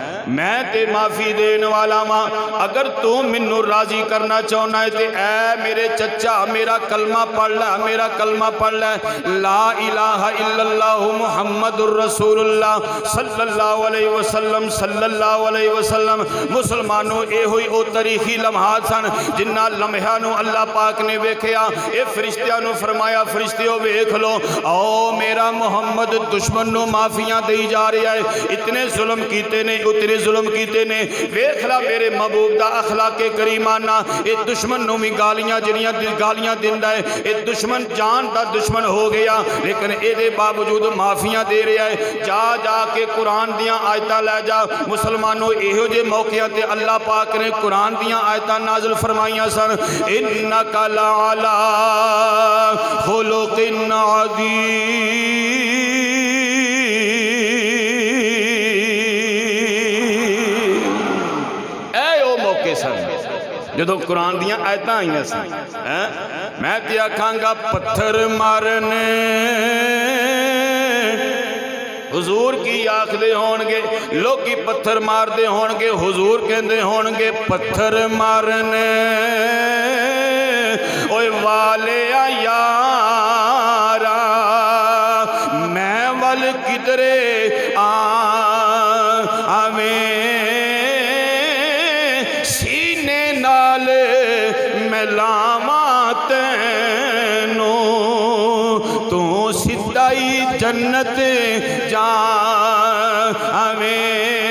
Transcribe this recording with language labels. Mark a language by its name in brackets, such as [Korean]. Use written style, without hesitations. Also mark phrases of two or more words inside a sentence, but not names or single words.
[Punjabi] میں تے معافی دین والا ماں، اگر تو منو راضی کرنا چاہنا ہے تے اے میرے چچا میرا کلمہ پڑھ لے، میرا کلمہ پڑھ لے، [Arabic] لا الہ الا اللہ محمد الرسول اللہ صلی اللہ علیہ وسلم صلی اللہ علیہ وسلم۔ [Punjabi] مسلمانوں اے ہوئی او تاریخی لمحات سن جنہ لمحہ نو اللہ پاک نے ویکھیا، اے فرشتیاں نو فرمایا فرشتیوں ویکھ لو، او میرا محمد دشمن نو معافیاں دئی جا رہا ہے، اتنے ظلم کیتے نے اتنے ظلم کیتے نے، ویکھ لا میرے محبوب دا اخلاق کریمانہ، اے دشمن نو بھی گالیاں جنیاں گالیاں دیندا ہے، اے دشمن جان دا دشمن ہو گیا لیکن اے دے باوجود معافیاں دے رہا ہے۔ جا جا کے قرآن دیاں آیتاں لے جا مسلمانوں، ایہو جے موقعہ تے اللہ پاک نے قرآن دیاں آیتاں نازل فرمائیاں سن، [Arabic] انک لعلی خلق عظیم۔ [Punjabi] جدو قرآن دیاں آیتاں آئیاں سن، میں تے آکھاں گا پتھر مارنے حضور کی آکھدے ہونگے، لوگی پتھر مار دے ہونگے، حضور کہندے ہونگے پتھر مارنے اوے والے یارا میں ول کدرے آویں جنت جا ہمیں۔